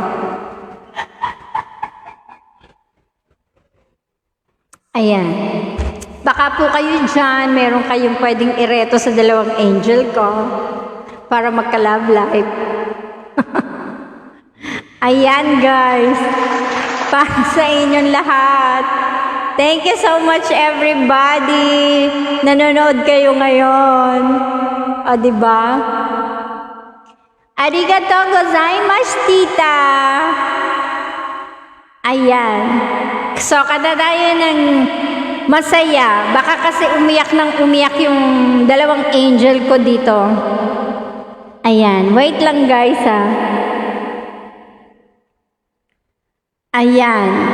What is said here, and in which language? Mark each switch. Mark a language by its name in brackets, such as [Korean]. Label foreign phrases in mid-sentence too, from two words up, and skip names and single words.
[Filipino] Ayan. Baka po kayo dyan, meron kayong pwedeng ireto sa dalawang angel ko para magka- [English] love life. [Filipino] Ayan, guys. Para sa inyong lahat. [English] Thank you so much, everybody. [Filipino] Nanonood kayo ngayon. O, diba? [Japanese] ありがとうございます, [Filipino] tita. Ayan. So, kada tayo ng masaya. Baka kasi umiyak ng umiyak yung dalawang angel ko dito. Ayan. Wait lang, guys, ha. Ayan.